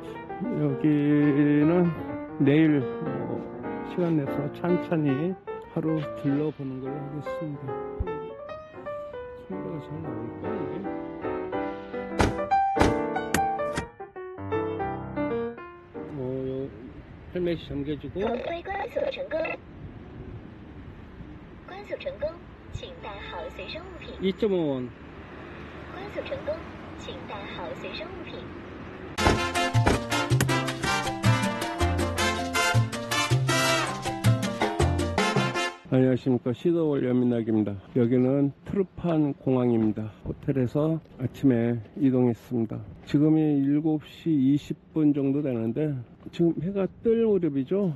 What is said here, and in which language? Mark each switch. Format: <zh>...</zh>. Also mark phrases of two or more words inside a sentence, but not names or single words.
<ko>여기는 내일 시간 내서 천천히 하루 둘러보는 걸로 하겠습니다. 소리가 잘 나올까 이게? 헬멧이 잠겨지고</ko> <zh>头盔关锁成功，关锁成功，请带好随身物品。</zh> <ko>2.5원</ko> <zh>关锁成功，请带好随身物品。</zh> <ko>안녕하십니까. 시도월 연민학입니다. 여기는 트루판 공항입니다. 호텔에서 아침에 이동했습니다. 지금이 7시 20분 정도 되는데 지금 해가 뜰 무렵이죠.</ko>